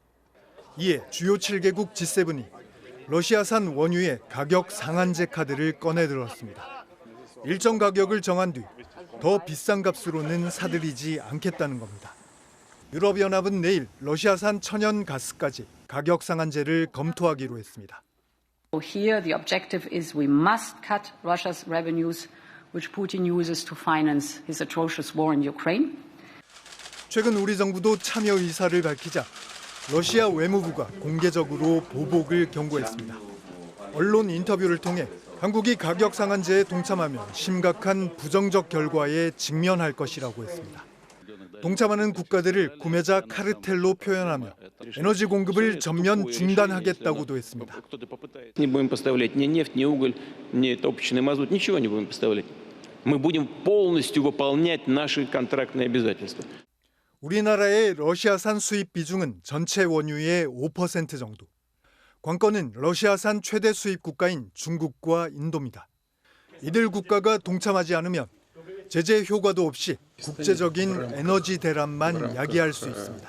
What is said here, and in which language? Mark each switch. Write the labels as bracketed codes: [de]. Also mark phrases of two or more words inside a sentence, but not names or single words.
[ko] 이에 주요 7개국 G7이 러시아산 원유의 가격 상한제 카드를 꺼내들었습니다. 일정 가격을 정한 뒤 더 비싼 값으로는 사들이지 않겠다는 겁니다. 유럽연합은 내일 러시아산 천연 가스까지 가격 상한제를 검토하기로 했습니다. [en] Here the objective is we must cut Russia's revenues which Putin uses to finance his atrocious war in Ukraine. [ko] 최근 우리 정부도 참여 의사를 밝히자 러시아 외무부가 공개적으로 보복을 경고했습니다. 언론 인터뷰를 통해 한국이 가격 상한제에 동참하면 심각한 부정적 결과에 직면할 것이라고 했습니다. 동참하는 국가들을 구매자 카르텔로 표현하며 에너지 공급을 전면 중단하겠다고도 했습니다. [ru] Не будем поставлять ни нефть, ни уголь, ни топочный мазут, ничего не будем поставлять. Мы будем полностью выполнять наши контрактные обязательства. [ko] 우리나라의 러시아산 수입 비중은 전체 원유의 5% 정도. 관건은 러시아산 최대 수입 국가인 중국과 인도입니다. 이들 국가가 동참하지 않으면 제재 효과도 없이 국제적인 에너지 대란만 야기할 수 있습니다.